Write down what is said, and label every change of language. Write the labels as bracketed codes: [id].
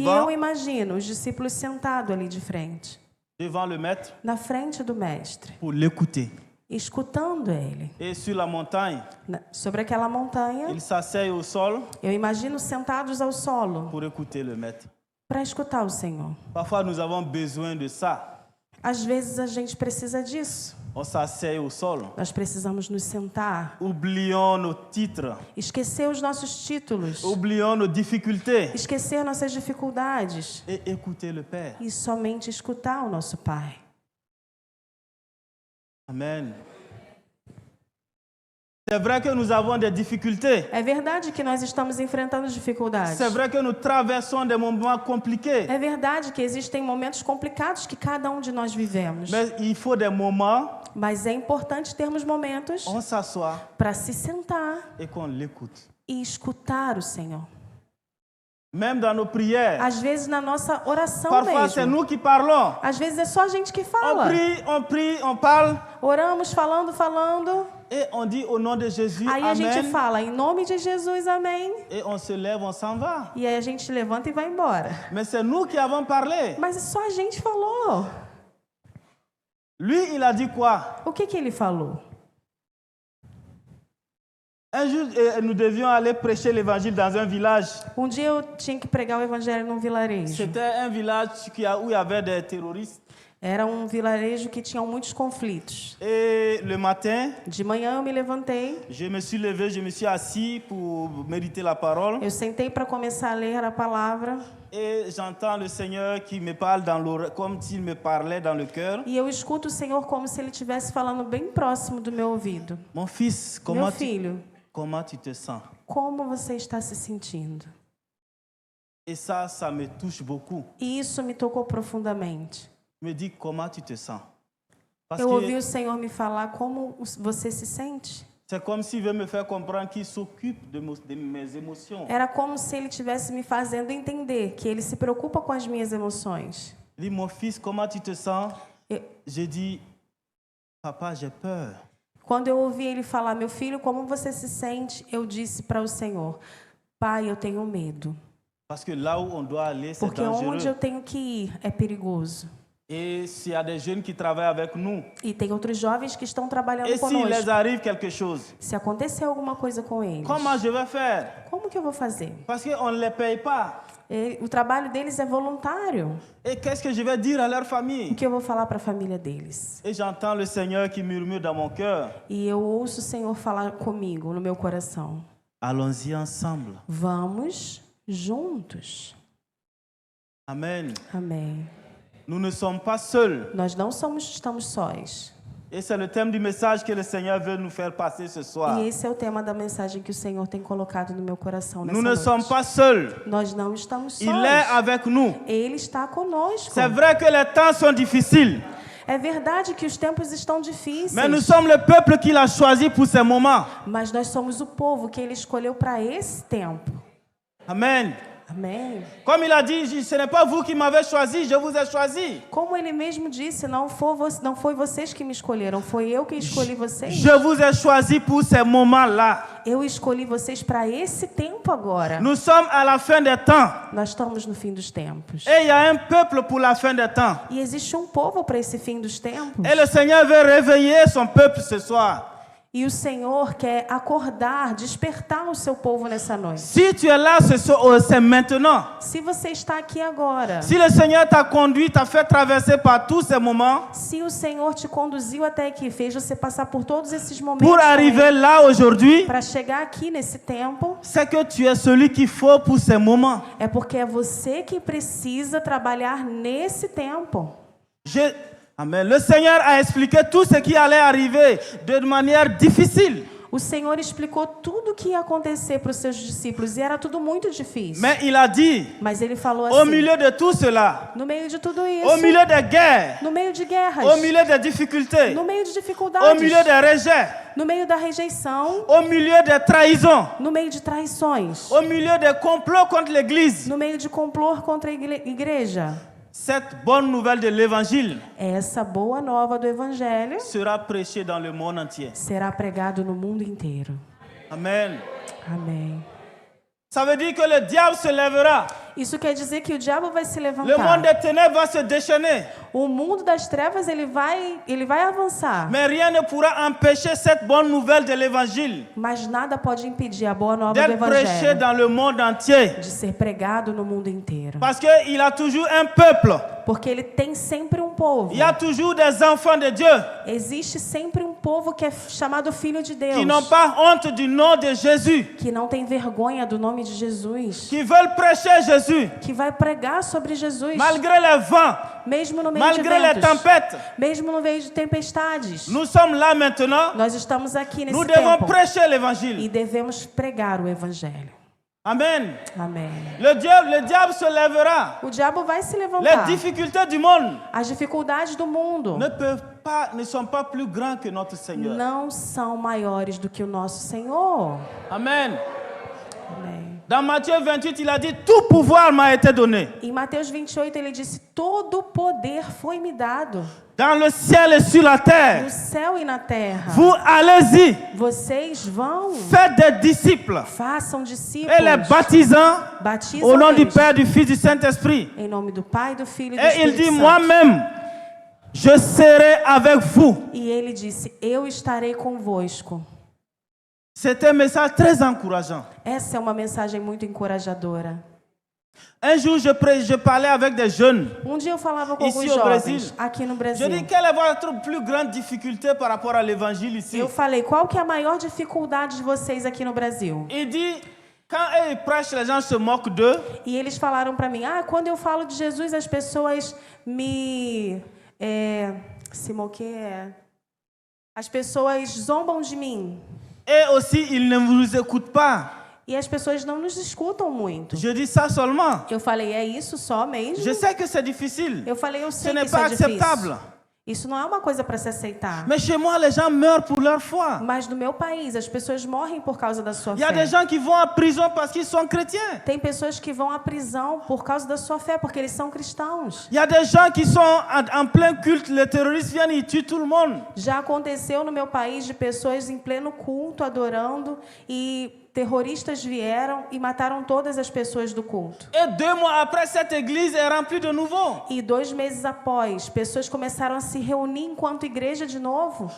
[fr] devant, [pt] imagino os discípulos sentados ali de frente, [fr] devant le maître [pt] na frente do mestre, [fr] pour l'écouter. [pt] escutando ele. [fr] Et sur la montagne, [pt] Sobre aquela montanha, [fr] ils s'asseyent au sol [pt] eu imagino sentados ao solo [fr] pour écouter le maître. [pt] para escutar o Senhor. [fr] Parfois, nous avons besoin de ça. [pt] Às vezes a gente precisa disso. [fr] On s'assied au sol. [pt] Nós precisamos nos sentar, [fr] Oublions nos titres. [pt] esquecer os nossos títulos, [fr] Oublions nos difficultés. [pt] esquecer nossas dificuldades [fr] Et écouter le Père. [pt] e somente escutar o nosso Pai. [fr] Amen. C'est vrai que nous avons des difficultés. [pt] É verdade que nós estamos enfrentando dificuldades. [fr] C'est vrai que nous traversons des moments compliqués. [pt] É verdade que existem momentos complicados que cada um de nós vivemos. [fr] Mais il faut des moments [pt] Mas é importante termos momentos [fr] où on s'assoit [pt] para se sentar [fr] et qu'on l'écoute. [pt] e escutar o Senhor. [fr] Même dans nos prières. [pt] Às vezes na nossa oração [fr] Parfois, c'est [pt] mesmo. [fr] nous qui parlons. [pt] Às vezes é só a gente que [fr] On [pt] fala. [fr] prie, on parle. [pt] Oramos, falando. [fr] Et on dit au nom de Jésus, [pt] Aí a gente [fr] Amen. [pt] fala, em nome de Jesus, amém. [fr] Et on se lève, on s'en va. [pt] E aí a gente levanta e vai embora. [fr] Mais c'est nous qui avons parlé. [pt] Mas só a gente falou. [fr] Lui, il a dit quoi? [pt] O que ele falou? [fr] Un jour, nous devions aller prêcher l'évangile dans un village. [pt] Um dia eu tinha que pregar o evangelho num vilarejo. [fr] C'était un village où il y avait des terroristes. [pt] Era um vilarejo que tinha muitos conflitos. [fr] Et le matin, [pt] De manhã eu me levantei, [fr] je me suis levé, je me suis assis pour méditer la parole. [pt] eu sentei para começar a ler a palavra [fr] Et j'entends le Seigneur qui me parle dans l'oreille, comme s'il me parlait dans le cœur. [pt] e eu escuto o Senhor como se ele estivesse falando bem próximo do meu ouvido. [fr] Mon fils, [pt] Meu filho, [fr] comment tu te sens? [pt] como você está se sentindo? [fr] Et ça me touche beaucoup. [pt] E isso me tocou profundamente. [fr] Il me dit, comment tu te sens? Parce [pt] Eu ouvi [fr] que [pt] o Senhor me falar como você se sente. [fr] c'est comme s'il veut me faire comprendre qu'il s'occupe de mes émotions. [pt] Era como se ele estivesse me fazendo entender que ele se preocupa com as minhas emoções. [fr] Il dit, mon fils, comment tu te sens? [pt] Eu- [fr] J'ai dit, papa, j'ai peur. [pt] Quando eu ouvi ele falar, meu filho, como você se sente? Eu disse para o Senhor, Pai, eu tenho medo. [fr] Parce que là où on doit aller, c'est [pt] Porque onde eu [fr] dangereux. [pt] tenho que ir é perigoso. [fr] Et s'il y a des jeunes qui travaillent avec nous, [pt] E tem outros jovens que estão trabalhando [fr] et s'il les [pt] conosco. [fr] arrive quelque chose, [pt] Se acontecer alguma coisa com eles, [fr] comment je vais faire? [pt] como que eu vou fazer? [fr] Parce qu'on ne les paye pas. [pt] O trabalho deles é voluntário. [fr] Et qu'est-ce que je vais dire à leur [pt] O [fr] famille? [pt] que eu vou falar para a família deles? [fr] Et j'entends le Seigneur qui murmure dans mon cœur. [pt] E eu ouço o Senhor falar comigo, no meu coração. [fr] Allons-y ensemble. [pt] Vamos juntos. [fr] Amen. [pt] Amém. [fr] Nous ne sommes pas seuls. [pt] Nós não estamos sós. [fr] Et c'est le thème du message que le Seigneur veut nous faire passer ce soir. [pt] E esse é o tema da mensagem que o Senhor tem colocado no meu coração nessa [fr] Nous ne [pt] noite. [fr] sommes pas seuls. [pt] Nós não estamos sós. [fr] Il est avec nous. [pt] Ele está conosco. [fr] C'est vrai que les temps sont difficiles, [pt] É verdade que os tempos estão difíceis. [fr] mais nous sommes le peuple qu'il a choisi pour ces moments. [pt] Mas nós somos o povo que ele escolheu para esse tempo. [fr] Amen. [pt] Amém. [fr] Comme il a dit, ce n'est pas vous qui m'avez choisi, je vous ai choisi. [pt] Como ele mesmo disse, não foi vocês que me escolheram, foi eu que escolhi vocês. [fr] Je vous ai choisi pour ces moments-là. [pt] Eu escolhi vocês para esse tempo agora. [fr] Nous sommes à la fin des temps. [pt] Nós estamos no fim dos tempos. [fr] Et il y a un peuple pour la fin des temps. [pt] E existe um povo para esse fim dos tempos. [fr] Et le Seigneur veut réveiller son peuple ce soir. [pt] E o Senhor quer acordar, despertar o seu povo nessa noite. [fr] Si tu es là, c'est maintenant. [pt] Se você está aqui agora, [fr] Si le Seigneur t'a conduit, t'a fait traverser par tous ces moments [pt] se o Senhor te conduziu até aqui, fez você passar por todos esses momentos [fr] pour arriver là aujourd'hui, [pt] para chegar aqui nesse tempo, [fr] c'est que tu es celui qu'il faut pour ces moments. [pt] é porque é você que precisa trabalhar nesse tempo. [fr] Amen. Le Seigneur a expliqué tout ce qui allait arriver de manière difficile. [pt] O Senhor explicou tudo o que ia acontecer para os seus discípulos e era tudo muito difícil. [fr] Mais il a dit, [pt] Mas ele falou [fr] au [pt] assim, [fr] milieu de tout cela, [pt] no meio de tudo [fr] au [pt] isso, [fr] milieu des guerres, [pt] no meio de guerras, [fr] au milieu des difficultés, [pt] no meio de [fr] au [pt] dificuldades, [fr] milieu des rejets, [pt] no meio da rejeição, [fr] au milieu des trahisons, [pt] no meio de traições, [fr] au milieu des complots contre l'Église, [pt] no meio de complô contra a igreja. [fr] cette bonne nouvelle de l'Évangile [pt] Essa boa nova do Evangelho [fr] sera prêchée dans le monde entier. [pt] será pregado no mundo inteiro. [fr] Amen. [pt] Amém. [fr] Ça veut dire que le diable se lèvera. [pt] Isso quer dizer que o diabo vai se [fr] Le monde [pt] levantar. [fr] des ténèbres va se déchaîner. [pt] O mundo das trevas ele vai avançar. [fr] Mais rien ne pourra empêcher cette bonne nouvelle de l'Évangile [pt] Mas nada pode impedir a boa nova do [fr] d'être prêchée [pt] Evangelho [fr] dans le monde entier. [pt] de ser pregado no mundo inteiro. [fr] Parce qu'il a toujours un peuple. [pt] Porque ele tem sempre um povo. [fr] Il y a toujours des enfants de Dieu [pt] Existe sempre um povo que é chamado Filho de Deus. [fr] qui n'ont pas honte du nom de Jésus, [pt] Que não tem vergonha do nome de Jesus. [fr] qui veulent prêcher Jésus [pt] Que vai pregar sobre Jesus. [fr] malgré les vents, [pt] Mesmo no meio [fr] malgré [pt] de [fr] les [pt] ventos. [fr] tempêtes. [pt] Mesmo no meio de tempestades. [fr] Nous sommes là maintenant. [pt] Nós estamos aqui [fr] Nous [pt] nesse [fr] devons [pt] tempo. [fr] prêcher l'Évangile. [pt] E devemos pregar o Evangelho. [fr] Amen. [pt] Amém. [fr] Le diable se lèvera. [pt] O diabo vai se [fr] Les [pt] levantar. [fr] difficultés du monde [pt] As dificuldades do mundo [fr] ne sont pas plus grandes que notre Seigneur. [pt] não são maiores do que o nosso Senhor. [fr] Amen. [pt] Amém. [fr] Dans Matthieu 28, il a dit, tout pouvoir m'a été donné. [pt] Em Mateus 28, ele disse: todo o poder foi me dado, [fr] Dans le ciel et sur la [pt] no [fr] terre. [pt] céu e na terra. [fr] Vous allez-y, [pt] Vocês vão, [fr] faites des disciples [pt] façam [fr] et les [pt] discípulos, [fr] baptisant [pt] batizam [fr] au nom du [pt] eles, [fr] Père, du Fils, du Saint-Esprit. [pt] em nome do Pai, do Filho e do [fr] Et il [pt] Espírito [fr] dit, [pt] Santo. [fr] moi-même, je serai avec vous. [pt] E ele disse: eu estarei convosco. [fr] C'est un message très encourageant. [pt] Essa é uma mensagem muito encorajadora. [fr] Un jour, je parlais avec des jeunes. [pt] Um dia eu falava com [fr] Ici [pt] alguns [fr] au [pt] jovens [fr] Brasil. [pt] aqui no [fr] Je [pt] Brasil. [fr] dis, quelle est votre plus grande difficulté par rapport à l'évangile ici? [pt] Eu falei: qual que é a maior dificuldade de vocês aqui no Brasil? [fr] Il dit, quand eux, ils prêchent, les gens se moquent d'eux. [pt] E eles falaram para mim: quando eu falo de Jesus, as pessoas me... se moqueiam. As pessoas zombam de mim. [fr] Et aussi, ils ne vous écoutent pas. [pt] E as pessoas não nos escutam muito. [fr] Je dis ça seulement. [pt] Eu falei: é isso só mesmo? [fr] Je sais que c'est difficile. [pt] Eu falei: eu [fr] Ce [pt] sei que [fr] n'est [pt] isso [fr] pas [pt] é difícil. [fr] acceptable. [pt] Isso não é uma coisa para se aceitar. [fr] Mais chez moi, les gens meurent pour leur foi. [pt] Mas no meu país, as pessoas morrem por causa da sua [fr] Il y a des [pt] fé. [fr] gens qui vont en prison parce qu'ils sont chrétiens. [pt] Tem pessoas que vão à prisão por causa da sua fé, porque eles são cristãos. [fr] Il y a des gens qui sont en plein culte, les terroristes viennent, ils tuent tout le monde. [pt] Já aconteceu no meu país de pessoas em pleno culto, adorando, e terroristas vieram e mataram todas as pessoas do culto. [fr] Et 2 mois après, cette église est remplie de nouveaux. [pt] E 2 meses após, pessoas começaram a se reunir enquanto igreja de novo.